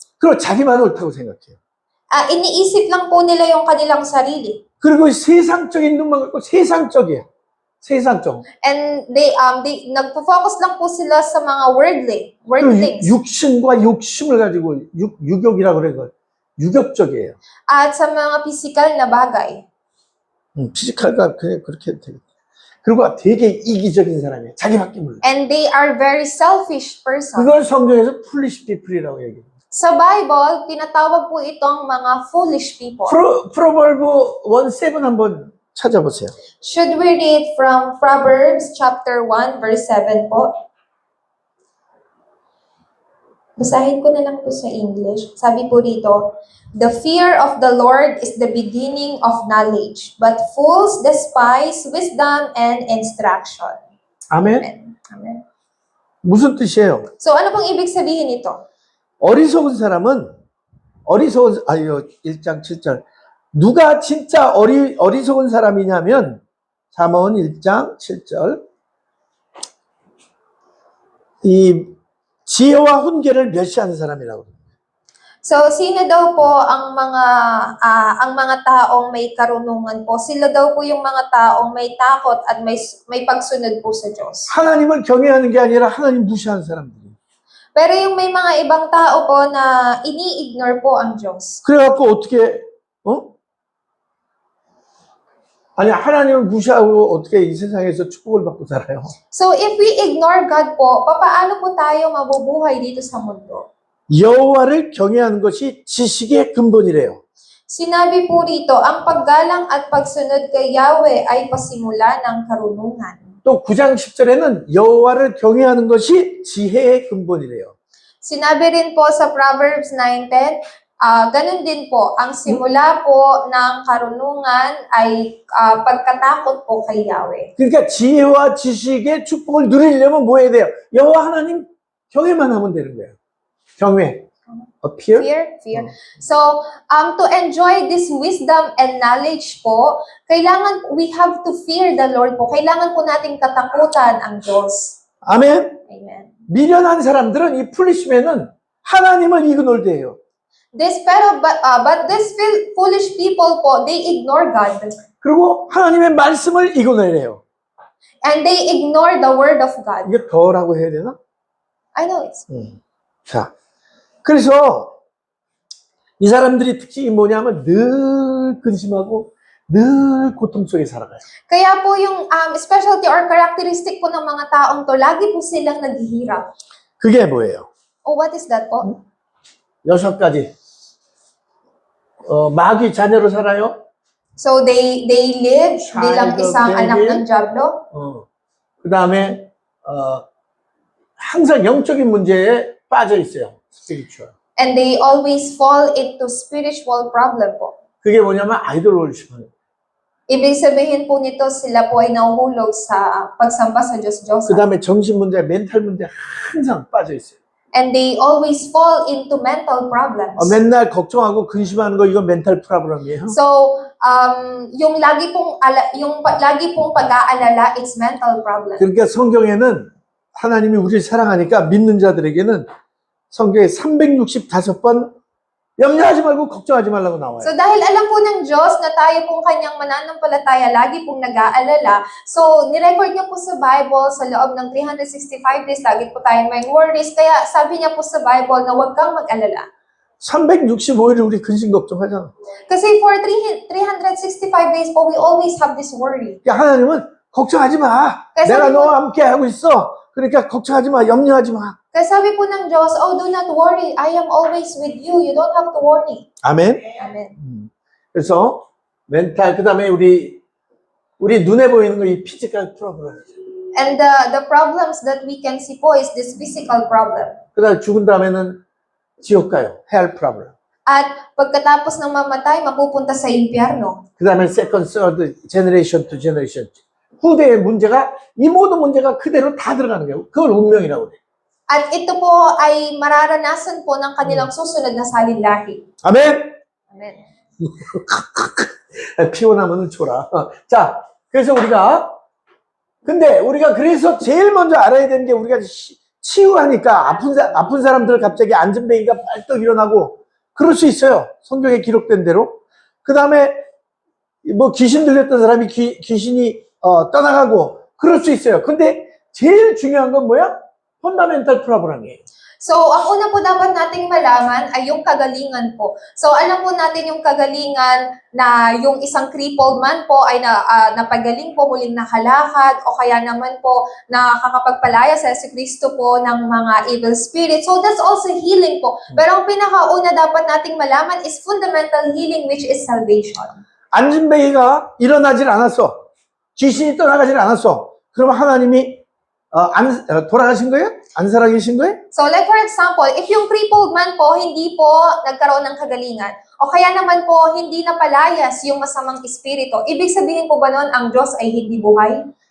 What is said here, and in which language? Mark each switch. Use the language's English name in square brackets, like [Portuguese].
[Korean] 그리고 자기만 옳다고 생각해요. [Filipino] Iniisip lang po nila yung kanilang sarili. [Korean] 그리고 세상적인 눈만 갖고 세상적이에요. 세상적. [English] And they [Filipino] nagpo-focus lang po sila sa mga worldly things. [Korean] 육신과 욕심을 가지고 유격이라고 그래. 유격적이에요. [Filipino] At sa mga physical na bagay. [Korean] 피지컬과 그냥 그렇게 해도 되겠다. 그리고 되게 이기적인 사람이에요. 자기밖에 몰라. [English] And they are very selfish person. [Korean] 그걸 성경에서 foolish people이라고 얘기해요. [Filipino] Sa Bible, tinatawag po itong mga foolish people. [Korean] 프로벌브 1:7 한번 찾아보세요. [English] Should we read from Proverbs chapter 1 verse 7 po? [Filipino] Basahin ko na lang po sa English. Sabi po rito, [English] the fear of the Lord is the beginning of knowledge, but fools despise wisdom and instruction. [Korean] 아멘. [English] Amen. [Korean] 무슨 뜻이에요? [Filipino] So, ano pong ibig sabihin nito? [Korean] 어리석은 사람은 1장 7절. 누가 진짜 어리석은 사람이냐면 잠언 1장 7절. 이 지혜와 훈계를 멸시하는 사람이라고. [Filipino] So, sino daw po ang mga taong may karunungan po? Sila daw po yung mga taong may takot at may pagsunod po sa Diyos. [Korean] 하나님을 경외하는 게 아니라 하나님 무시하는 사람들이. [Filipino] Pero yung may mga ibang tao po na ini-ignore po ang Diyos. [Korean] 그래갖고 어떻게 아니 하나님을 무시하고 어떻게 이 세상에서 축복을 받고 살아요? [English] So, if we ignore God [Filipino] po, papaano po tayo mabubuhay dito sa mundo? [Korean] 여호와를 경외하는 것이 지식의 근본이래요. [Filipino] Sinabi po rito, ang paggalang at pagsunod kay Yahweh ay pasimula ng karunungan. [Korean] 또 9장 10절에는 여호와를 경외하는 것이 지혜의 근본이래요. [Filipino] Sinabi rin po sa Proverbs 9:10, ganun din po, ang simula po ng karunungan ay pagkatakot po kay Yahweh. [Korean] 그러니까 지혜와 지식의 축복을 누리려면 뭐 해야 돼요? 여호와 하나님 경외만 하면 되는 거예요. 경외. Fear? [English] Fear. So, to enjoy this wisdom and knowledge po, kailangan we have to fear the Lord po. [Filipino] Kailangan po nating katakutan ang Diyos. [Korean] 아멘. [English] Amen. [Korean] 미련한 사람들은 이 풀리시면은 하나님을 이그놀드해요. [English] But these foolish people po, they ignore God. [Korean] 그리고 하나님의 말씀을 이그놀해요. [English] And they ignore the word of God. [Korean] 이게 더라고 해야 되나? [English] I know it's. [Korean] 자, 그래서 이 사람들이 특징이 뭐냐면 늘 근심하고 늘 고통 속에 살아가요. [Filipino] Kaya po yung specialty or characteristic po ng mga taong to, lagi po silang naghihirap. [Korean] 그게 뭐예요? [English] Oh, what is that po? [Korean] 6가지. 마귀 자녀로 살아요. [English] So they live bilang Child of [Filipino] isang anak [English] devil. [Filipino] ng Diablo. [Korean] 그 다음에 항상 영적인 문제에 빠져 있어요. [English] 스피리추얼. And they always fall into spiritual problem po. [Korean] 그게 뭐냐면 아이돌 월십하는. [Filipino] Ibig sabihin po nito, sila po ay nahuhulog sa pagsamba sa Diyos-Diyosan. [Korean] 그 다음에 정신 문제, 멘탈 문제 항상 빠져 있어요. [English] And they always fall into mental problems. [Korean] 맨날 걱정하고 근심하는 거 이건 멘탈 프로블럼이에요. [Filipino] So, yung lagi pong pag-aalala, [English] it's mental problem. [Korean] 그러니까 성경에는 하나님이 우리를 사랑하니까 믿는 자들에게는 성경에 365번 염려하지 말고 걱정하지 말라고 나와요. [Filipino] So dahil alam po ng Diyos na tayo pong kanyang mananampalataya, lagi pong nag-aalala, so nirecord niya po sa Bible sa loob ng 365 days, lagi po tayong may worries, kaya sabi niya po sa Bible na huwag kang mag-alala. [Korean] 365일 우리 근심 걱정하잖아. [English] Kasi for 365 days po, we always have this worry. [Korean] 그러니까 하나님은 걱정하지 마. 내가 너와 함께 하고 있어. 그러니까 걱정하지 마. 염려하지 마. [Filipino] Kaya sabi po ng Diyos, [English] oh, do not worry. I am always with you. You don't have to worry. [Korean] 아멘. [English] Amen. [Korean] 그래서 멘탈 그다음에 우리 눈에 보이는 거 이 피지컬 프로블럼. [English] And the problems that we can see po is this physical problem. [Korean] 그다음에 죽은 다음에는 지옥 가요. [English] 헬 프로블럼. [Filipino] At pagkatapos ng mamatay, mapupunta sa impyerno. [Korean] 그다음에 세컨드, 서드, 제너레이션 투 제너레이션. 후대의 문제가 이 모든 문제가 그대로 다 들어가는 거예요. 그걸 운명이라고 그래. [Filipino] At ito po ay mararanasan po ng kanilang susunod na salinahi. [Korean] 아멘. [English] Amen. [Korean] 피곤하면은 줘라. 자, 그래서 근데 우리가 그래서 제일 먼저 알아야 되는 게 우리가 치유하니까 아픈 사람들 갑자기 안전뱅이가 빨떡 일어나고 그럴 수 있어요. 성경에 기록된 대로. 그 다음에 뭐 귀신 들렸던 사람이 귀신이 떠나가고 그럴 수 있어요. 근데 제일 중요한 건 뭐야? 펀더멘탈 프로블럼이에요. [Filipino] So, ang una po dapat nating malaman ay yung kagalingan po. So, alam po natin yung kagalingan na yung isang crippled man po ay napagaling po, muling nakalakad, o kaya naman po nakakapagpalaya sa Jesucristo po ng mga evil spirits. [English] So, that's also healing po. [Filipino] Pero ang pinakauna dapat nating malaman [English] is fundamental healing, which is salvation. [Korean] 안전뱅이가 일어나질 않았어. 귀신이 떠나가질 않았어. 그러면 하나님이 돌아가신 거예요? 안 살아계신 거예요? [English] So like for example, [Filipino] if yung crippled man po, hindi po nagkaroon ng kagalingan, o kaya naman po hindi napalayas yung masamang espiritu, ibig sabihin po ba nun ang Diyos ay hindi buhay?